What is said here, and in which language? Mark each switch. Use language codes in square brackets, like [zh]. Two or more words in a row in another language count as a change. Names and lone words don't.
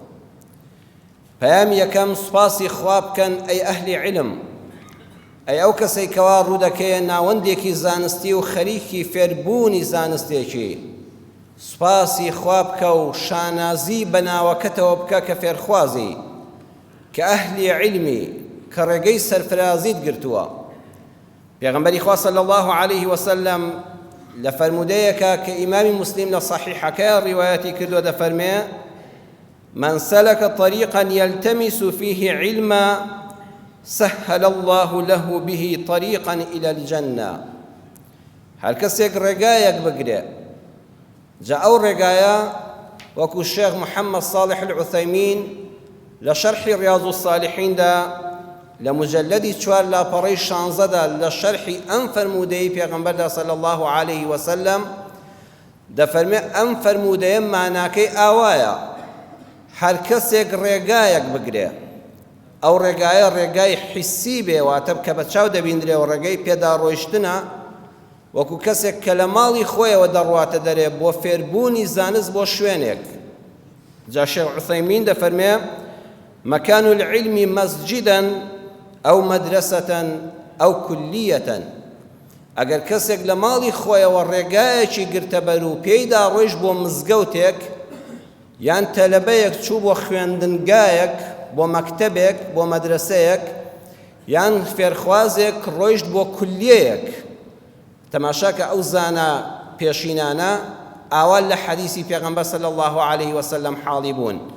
[ckb] پەیامی یەکەم سوپاسی خوا بکەن ئەی ئەهلی عیلم، ئەی ئەو کەسەی کەوا ڕوودەکەیە ناوەندێکی زانستی و خەریکی فێربوونی زانستێکی، سوپاسی خوا بکە و شانازی بە ناوەکەتەوە بکە کە فێرخوازی، کە ئەهلی عیلمی، کە ڕێگەی سەرفرازیت گرتووە. پێغەمبەری خوا [ar] صلی الله عليه وسلم [ckb] لە فەرمودەیەکە کە ئیمامی مسلم لە صحیحەکەیە ڕیوایەتی کردووە دەفەرمێ: [ar] من سلك طريقا يلتمس فيه علما سهل الله له به طريقا إلى الجنة. [ckb] هەر کەسێک ڕێگایەک بگرێ، جا ئەو ڕێگایە وەکو الشێخ محەممەد صالح العوثەیمین لە شەرحی ڕیاض الصالحیندا لە مجلدی 4 لاپەڕەی 16دا لە شەرحی ئەم فەرمودەی پێغەمبەردا [ar] صلی الله عليه وسلم [ckb] دەفەرمێ ئەم فەرمودەیە ماناکەی ئاوایە هەر کەسێک ڕێگایەک بگرێ، ئەو ڕێگایە ڕێگای حیسی بێ، واتە کە بە چاو دەبیندرێ و ڕێگەی پێدا ڕۆیشتنە، وەکو کەسێک کە لە ماڵی خۆیەوە دەڕواتە دەرێ بۆ فێربوونی زانست بۆ شوێنێک. جا شێخ عوثەیمین دەفەرمێ: [ar] مكان العلم مسجدا أو مدرسة أو كلية. [ckb] ئەگەر کەسێک لە ماڵی خۆیەوە ڕێگایەکی گرتە بەر و پێیدا ڕۆیشت بۆ مزگەوتێک، یان تەلەبەیەک چوو بۆ خوێندنگایەک، بۆ مەکتەبێک، بۆ مەدرسەیەک، یان فێرخوازێک ڕۆیشت بۆ کولیەیەک، تەماشاکە ئەو زانە پێشینانە ئاوال لە حەدیسی پێغەمبەر [ar] صلی الله عليه وسلم [ckb] حاڵی بوون.